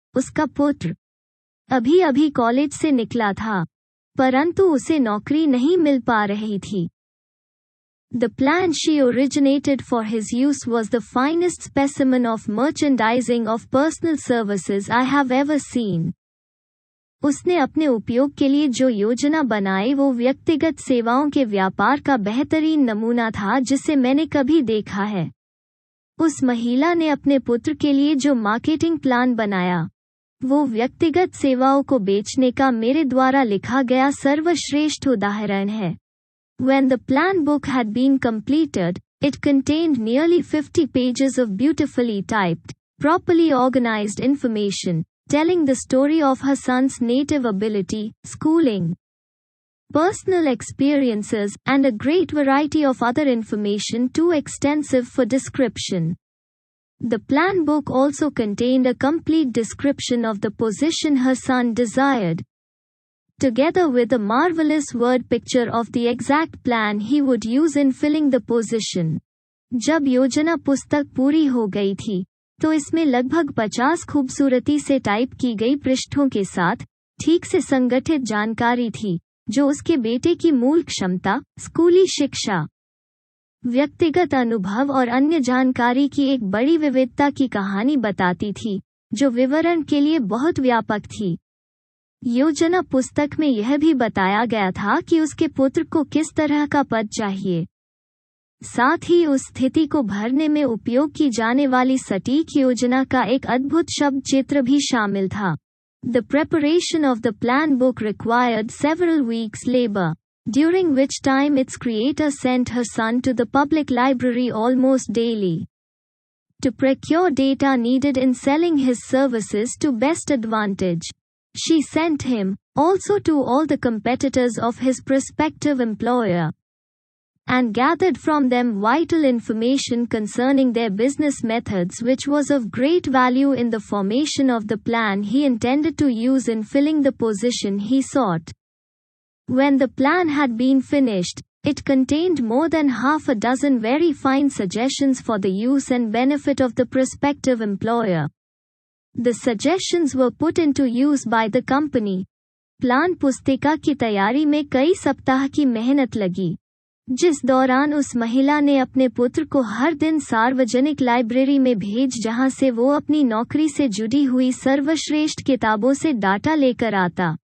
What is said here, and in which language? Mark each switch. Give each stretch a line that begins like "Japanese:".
Hindi: उसका पुत्र अभी अभी कॉलेज से निकला था, परंतु उसे नौकरी नहीं मिल पा रही थी।
English: The plan she originated for his use was the finest specimen of merchandising of personal services I have ever seen.
Hindi: उसने अपने उपयोग के लिए जो योजना बनाई वो व्यक्तिगत सेवाओं के व्यापार का बेहतरीन नमूना था जिसे मैंने कभी देखा है। उस महिला ने अपने पुत्र के लिए जो मार्केटिंग प्लान बनाया, वो व्यक्तिगत सेवाओं को बेचने का मेरे द्वारा लिखा गया सर्वश्रेष्ठ उदाहरण है।
English: When the plan book had been completed, it contained nearly 50 pages of beautifully typed, properly organized information, telling the story of her son's native ability, schooling, personal experiences, and a great variety of other information too extensive for description. The plan book also contained a complete description of the position her son desired, together with a marvelous word picture of the exact plan he would use in filling the position.
Hindi: जब योजना पुस्तक पूरी हो गई थी, तो इसमें लगभग 50 खूबसूरती से टाइप की गई पृष्ठों के साथ ठीक से संगठित जानकारी थी, जो उसके बेटे की मूल क्षमता, स्कूली शिक्षा, व्यक्तिगत अनुभव और अन्य जानकारी की एक बड़ी विविधता की कहानी बताती थी, जो विवरण के लिए बहुत व्यापक थी। योजना पुस्तक में यह भी बताया गया था कि उसके पुत्र को किस तरह का पद चाहिए। साथ ही उस स्थिति को भरने में उपयोग की जाने वाली सटीक योजना का एक अद्भुत शब्द चित्र भी शामिल था।
English: The preparation of the plan book required several weeks' labor, during which time its creator sent her son to the public library almost daily to procure data needed in selling his services to best advantage. She sent him, also, to all the competitors of his prospective employer, and gathered from them vital information concerning their business methods, which was of great value in the formation of the plan he intended to use in filling the position he sought. When the plan had been finished, it contained more than half a dozen very fine suggestions for the use and benefit of the prospective employer. The suggestions were put into use by the company.
Hindi: Plan पुस्तिका की तैयारी में कई सप्ताह की मेहनत लगी। जिस दौरान उस महिला ने अपने पुत्र को हर दिन सार्वजनिक लाइब्रेरी में भेज जहां से वो अपनी नौकरी से जुड़ी हुई सर्वश्रेष्ठ किताबों से डाटा लेकर आता।